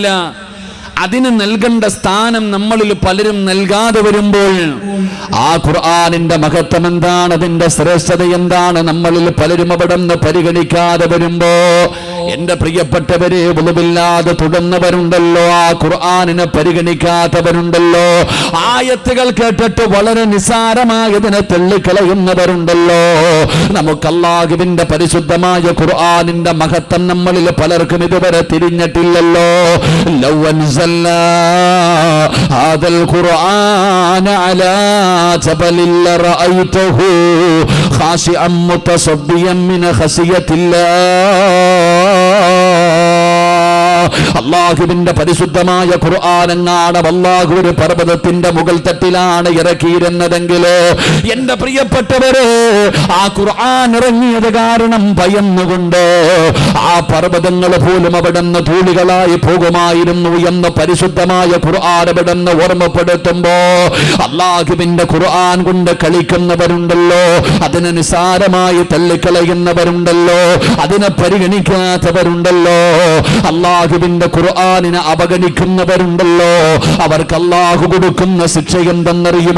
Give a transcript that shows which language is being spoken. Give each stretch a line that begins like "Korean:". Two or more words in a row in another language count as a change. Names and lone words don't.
Malayalam: അതിന് നൽകേണ്ട സ്ഥാനം നമ്മളിൽ പലരും നൽകാതെ വരുമ്പോൾ ആ ഖുർആനിന്റെ മഹത്വം എന്താണ്, അതിന്റെ ശ്രേഷ്ഠത എന്താണ്, നമ്മളിൽ പലരും അവിടെ നിന്ന് പരിഗണിക്കാതെ വരുമ്പോ, എന്റെ പ്രിയപ്പെട്ടവരെ, ഉളുവില്ലാതെ തുടർന്നവരുണ്ടല്ലോ, ആ ഖുർആനിനെ പരിഗണിക്കാത്തവരുണ്ടല്ലോ, ആയത്തുകൾ കേട്ടിട്ട് വളരെ നിസാരമായതിനെ തള്ളിക്കളയുന്നവരുണ്ടല്ലോ. നമുക്ക് അല്ലാഹുവിന്റെ പരിശുദ്ധമായ ഖുർആനിന്റെ മഹത്വം നമ്മളിൽ പലർക്കും ഇതുവരെ തിരിഞ്ഞിട്ടില്ലല്ലോ.
Arabic: هذا القرآن على جبل لرأيته خاشعا متصديا من خشية الله.
Malayalam: അല്ലാഹുവിന്റെ പരിശുദ്ധമായ ഖുർആൻ എങ്ങാണ് അല്ലാഹു ഒരു പർവ്വതത്തിന്റെ മുകൾ തട്ടിലാണ് ഇറക്കിയിരുന്നതെങ്കിൽ, എന്റെ പ്രിയപ്പെട്ടവരെ, ആ ഖുർആൻ ഇറങ്ങിയത് കാരണം ഭയന്നുകൊണ്ട് ആ പർവ്വതങ്ങൾ പോലും അവിടെ നിന്ന് ധൂളികളായി പോകുമായിരുന്നു എന്ന് പരിശുദ്ധമായ ഖുർആൻ അവിടെ നിന്ന് ഓർമ്മപ്പെടുത്തുമ്പോ, അല്ലാഹുവിന്റെ ഖുർആൻ കൊണ്ട് കളിക്കുന്നവരുണ്ടല്ലോ, അതിനെ നിസാരമായി തള്ളിക്കളയുന്നവരുണ്ടല്ലോ, അതിനെ പരിഗണിക്കാത്തവരുണ്ടല്ലോ, അല്ലാഹുവിന്റെ ഖുർആനിനെ അവഗണിക്കുന്നവരുണ്ടല്ലോ, അവർക്ക് അല്ലാഹു കൊടുക്കുന്ന ശിക്ഷ എന്തെന്നറിയുമോ?